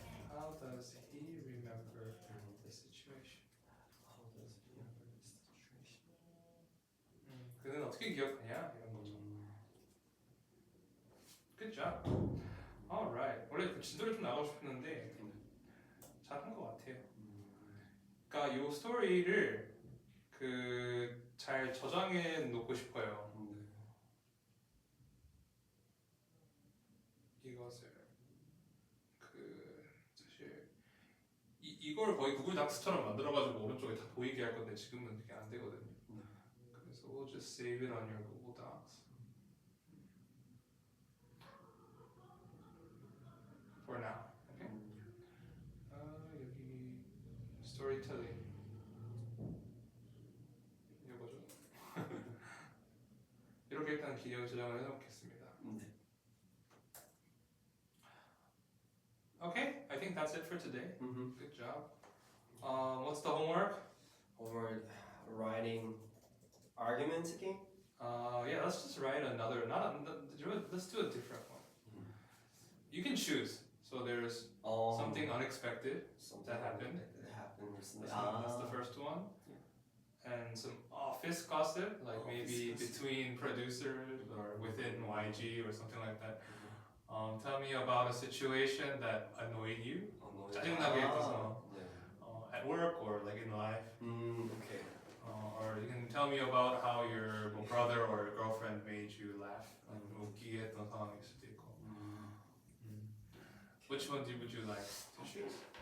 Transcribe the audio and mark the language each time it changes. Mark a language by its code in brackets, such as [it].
[en] How does he remember the situation? How does he remember this situation? [ko] 그는 어떻게 기억하냐 이런 거죠. [en] Good job. Alright. [ko] 원래 그 진도를 좀 나가고 싶었는데 잘한 것 같아요. 그러니까 이 스토리를 잘 저장해 놓고 싶어요. 이것을 사실 이걸 거의 구글 닥스처럼 만들어가지고 오른쪽에 다 보이게 할 건데 지금은 그게 안 되거든요. [en] 그래서 we'll just save it on your Google Docs for now. Okay? [ko] 여기 storytelling 이거죠. 이렇게 일단 기억 저장을 해놓겠습니다. [en] Okay, I think that's it for today. Good job. What's the homework? Or writing arguments again? Yeah, let's just write another. Let's do a different one. You can choose. So there's something unexpected that happened. That happened recently. That's the first one. And some office gossip, like maybe between producers or within YG or something like that. Tell me about a situation that annoyed you. [ko] 짜증나게 했어서. [en] At work or like in life. Okay. Or you can tell me about how your brother or your girlfriend made you laugh. [ko] 웃기게 했던 상황일 수도 있고. [en] Which one would you like to choose?